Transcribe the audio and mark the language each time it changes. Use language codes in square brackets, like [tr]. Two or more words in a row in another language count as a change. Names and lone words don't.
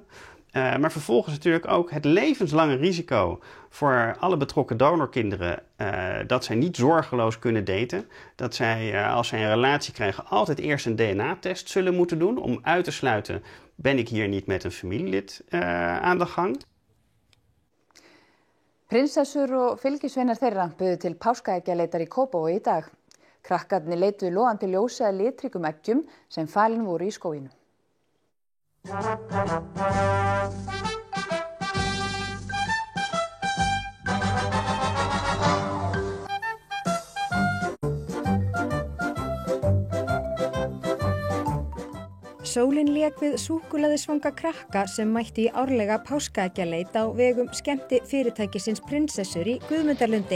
[nl] Maar vervolgens natuurlijk ook het levenslange risico voor alle betrokken donorkinderen dat zij niet zorgeloos kunnen daten. Dat zij, als zij een relatie krijgen, altijd eerst een DNA-test zullen moeten doen om uit te sluiten, ben ik hier niet met een familielid aan de gang. [is] Prinsessur og fylgisveinar þeirra buðu til páskaeggjaleitar í Kópavogi í dag. Krakkarnir leituðu logandi ljósi að litríkum eggjum sem falin voru í skóginum. Sólin lék við súkkulaðisvanga krakka sem mættu í árlega páskaeggjaleit á vegum skemmti fyrirtækisins Prinsessur í Guðmundarlundi.